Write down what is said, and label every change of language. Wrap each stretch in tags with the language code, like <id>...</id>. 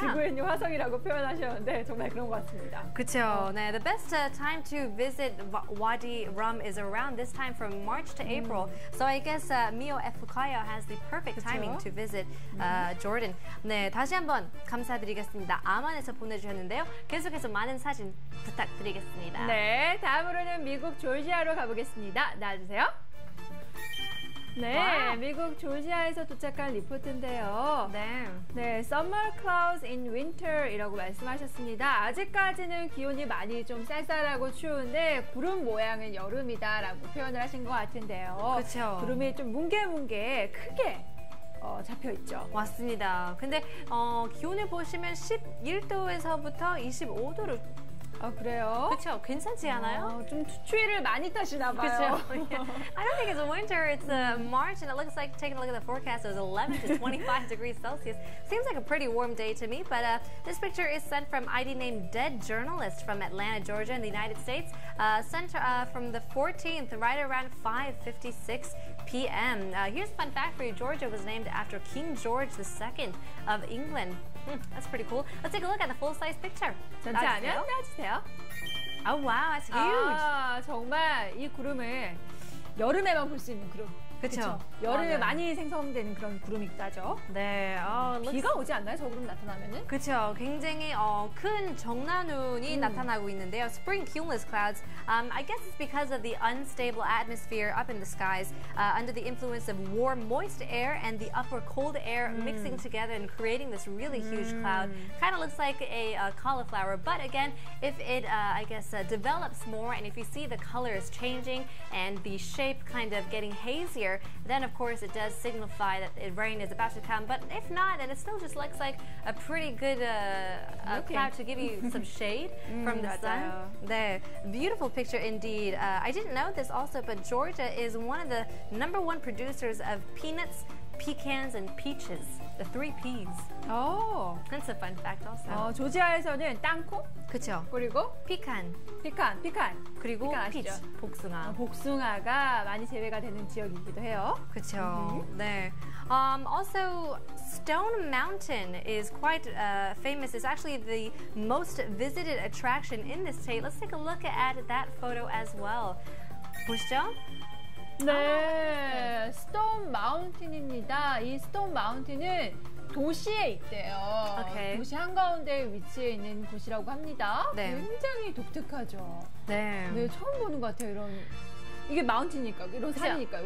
<ko>지구에 있는 화성이라고 표현하셨는데 정말 그런 것 같습니다. 그렇죠. 네,</ko> <en>the best time to visit Wadi Rum is around this time from March to April. So I guess Mio Efukayo has the perfect timing to visit Jordan.</en> <ko>네, 다시 한번 감사드리겠습니다. 아만에서 보내주셨는데요. 계속해서 많은 사진 부탁드리겠습니다. 네, 다음으로는 미국 조지아로 가보겠습니다. 나와주세요. 네, 와우. 미국 조지아에서 도착한 리포트인데요. 네,</ko> <en>Summer Clouds in Winter</en> <ko>이라고 말씀하셨습니다. 아직까지는 기온이 많이 좀 쌀쌀하고 추운데 구름 모양은 여름이다라고 표현을 하신 것 같은데요. 그쵸. 구름이 좀 뭉게뭉게 크게 잡혀 있죠. 맞습니다. 근데 기온을 보시면 11도에서부터 25도로 그래요? 그렇죠. 괜찮지 않아요? 좀 추위를 많이 타시나 봐요. 그렇죠.</ko> <en>I don't think it's winter. It's March, and it looks like, taking a look at the forecast, it was 11 to 25 degrees Celsius. Seems like a pretty warm day to me, but this picture is sent from ID name Dead Journalist from Atlanta, Georgia, in the United States. Sent from the 14th, right around 5:56 p.m. Here's a fun fact for you. Georgia was named after King George II of England. That's pretty cool. Let's take a look at the full-size picture.</en> <ko>전체 화면 놔주세요.</ko> <en>Oh wow, that's huge.</en> <ko>정말 이 구름을 여름에만 볼 수 있는 구름. 그렇죠. 여름에 많이 생성되는 그런 구름이다죠. 네. 비가 오지 않나요? 저 구름 나타나면은? 그렇죠. 굉장히 큰 정난운이 나타나고 있는데요.</ko> <en>Spring cumulus clouds. I guess it's because of the unstable atmosphere up in the skies under the influence of warm, moist air and the upper cold air mixing together and creating this really huge cloud. Kind of looks like a cauliflower, but again, if it, I guess, develops more and if you see the colors changing and the shape kind of getting hazier, then of course it does signify that rain is about to come. But if not, then it still just looks like a pretty good cloud to give you some shade from the sun.</en> <ko>네,</ko> <en>beautiful picture indeed. I didn't know this also, but Georgia is one of the #1 producers of peanuts, pecans, and peaches. The 3 P's. That's a fun fact also.</en> <ko>조지아에서는 땅콩, 그렇죠. 그리고 피칸, 그리고 피칸 피치, 아시죠? 복숭아. 복숭아가 많이 재배가 되는 지역이기도 해요. 그렇죠. 네.</ko> <en>Also, Stone Mountain is quite famous. It's actually the most visited attraction in the state. Let's take a look at that photo as well.</en> <ko>보시죠? 네, 스톤 마운틴입니다. 이 스톤 마운틴은 도시에 있대요. 오케이. 도시 한가운데 위치해 있는 곳이라고 합니다. 네. 굉장히 독특하죠. 네. 네, 처음 보는 것 같아요. 이게 마운틴이니까, 이런 산이니까요.</ko>